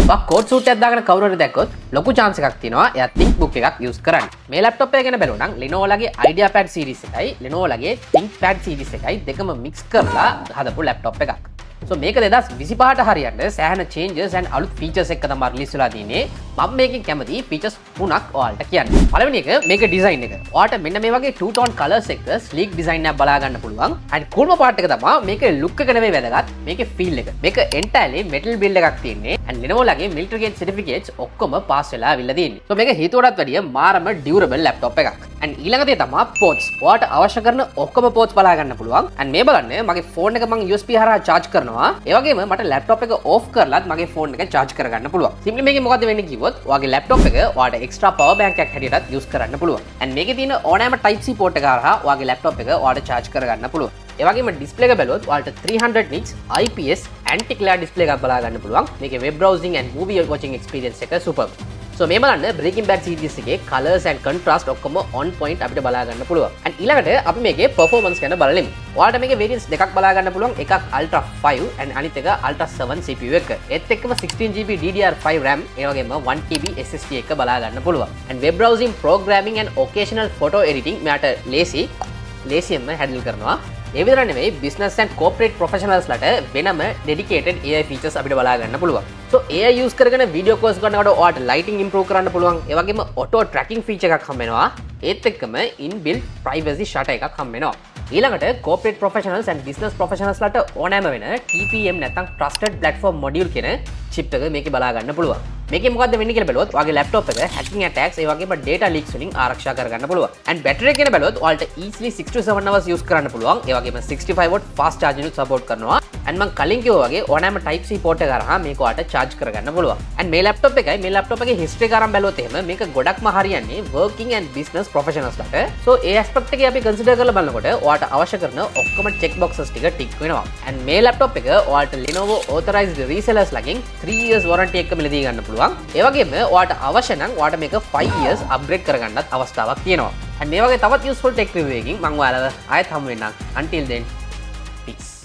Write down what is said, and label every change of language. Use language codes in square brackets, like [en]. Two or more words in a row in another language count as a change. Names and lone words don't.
[en] code suit [si] එකක් දාගෙන කවුරු හරි දැක්කොත් ලොකු chance එකක් තියෙනවා එයා ThinkBook එකක් use කරන්න. මේ laptop එක ගැන බැලුවා නම් Lenovo ලගේ IdeaPad series එකයි Lenovo ලගේ ThinkPad series එකයි දෙකම mix කරලා හදපු laptop එකක්. So මේක 2025ට හරියට සෑහෙන [en] changes and [si] අලුත් features එක තමයි release වෙලා තියෙන්නේ. මම මේකෙන් කැමති features තුනක් ඔයාලට කියන්න. පළවෙනි එක මේක design එක. ඔයාලට මෙන්න මේ වගේ [en] two tone colors [si] එක [en] sleek design [si] එකක් බලා ගන්න පුළුවන්. [en] and coolම part [si] එක තමයි මේකේ look එක නෙවෙයි වැදගත්. මේකේ feel එක. මේක [en] entirely metal build [si] එකක් තියෙන්නේ. and Lenovo ලගේ [en] military grade certificates [si] ඔක්කොම pass වෙලා අවිල්ල තියෙන්නේ. so මේක හිතුවටත් වැඩිය මාරම [en] durable laptop [si] එකක්. and ඊළඟ දේ තමයි ports. ඔයාලට අවශ්‍ය කරන ඔක්කොම ports බලා ගන්න පුළුවන්. and මේ බලන්න මගේ phone එක මම USB හරහා charge කරනවා. ඒ වගේම මට ලැප්ටොප් එක ඕෆ් කරලාත් මගේ ෆෝන් එක charge කරගන්න පුළුවන්. සිම්පලි මේකේ මොකද්ද වෙන්නේ කිව්වොත් ඔයාගේ ලැප්ටොප් එක ඔයාලට [en] extra power bank [si] එකක් හැටියටත් use කරන්න පුළුවන්. and මේකේ තියෙන ඕනෑම [en] type C port [si] එක හරහා ඔයාගේ ලැප්ටොප් එක ඔයාලට charge කරගන්න පුළුවන්. ඒ වගේම display එක බැලුවොත් ඔයාලට [en] 300 nits IPS anti glare display [si] එකක් බලා ගන්න පුළුවන්. මේකේ [en] web browsing and movie watching experience [si] එක superb. so මේ බලන්න Breaking Bad series එකේ [en] colors and contrast [si] ඔක්කොම [en] on point [si] අපිට බලා ගන්න පුළුවන්. and ඊළඟට අපි මේකේ performance ගැන බලමු. ඔයාලට මේකේ variants දෙකක් බලා ගන්න පුළුවන්. එකක් Ultra 5 and අනිත් එක Ultra 7 CPU එක. ඒත් එක්කම 16GB DDR5 RAM ඒ වගේම 1TB SSD එක බලා ගන්න පුළුවන්. [en] and web browsing, programming and occasional photo editing [si] මෙයාට ලේසියෙන්ම handle කරනවා. ඒ විතර නෙවෙයි [en] business and corporate professionals [si] ලට වෙනම [en] dedicated AI features [si] අපිට බලා ගන්න පුළුවන්. [en] so AI use [si] කරගෙන [en] video calls [si] කරනකොට ඔයාලට [en] lighting improve [si] කරන්න පුළුවන්. ඒ වගේම [en] auto tracking feature [si] එකක් හම්බ වෙනවා. ඒත් එක්කම [en] inbuilt privacy shutter [si] එකක් හම්බ වෙනවා. ඊළඟට [en] corporate professionals and business professionals [si] ලට ඕනෑම වෙන TPM නැත්නම් [en] trusted platform module [si] කියන chip එක මේකේ බලා ගන්න පුළුවන්. මේකේ මොකද්ද වෙන්නේ කියලා බැලුවොත් ඔයාගේ laptop එක [en] hacking attacks [si] ඒ වගේම [en] data leaks [si] වලින් ආරක්ෂා කරගන්න පුළුවන්. [en] and battery [si] එක ගැන බැලුවොත් ඔයාලට [en] easily 6 to 7 hours use [si] කරන්න පුළුවන්. ඒ වගේම [en] 65 watt fast charging [si] එක support කරනවා. and මම කලින් කිව්වා වගේ ඕනෑම [en] type C port [si] එක හරහා මේක ඔයාලට charge කරගන්න පුළුවන්. and මේ laptop එකේ history එක අරන් බැලුවොත් එහෙම මේක ගොඩක්ම හරියන්නේ [en] working and business professionals [si] ලට. so ඒ aspect එකේ අපි consider කරලා බලනකොට ඔයාලට අවශ්‍ය කරන ඔක්කොම [en] check boxes [si] ටික tick වෙනවා. and මේ laptop එක ඔයාලට [en] Lenovo authorized resellers [si] ලගෙන් [en] 3 years warranty [si] එක මිලදී ගන්න පුළුවන්. ඒ වගේම ඔයාලට අවශ්‍ය නම් ඔයාලට මේක [en] 5 years upgrade [si] කරගන්නත් අවස්ථාවක් තියෙනවා. and මේ වගේ තවත් [en] useful tech review [si] එකකින් මම ඔයාලව ආයෙත් හමු වෙන්නම්. [en] until then peace.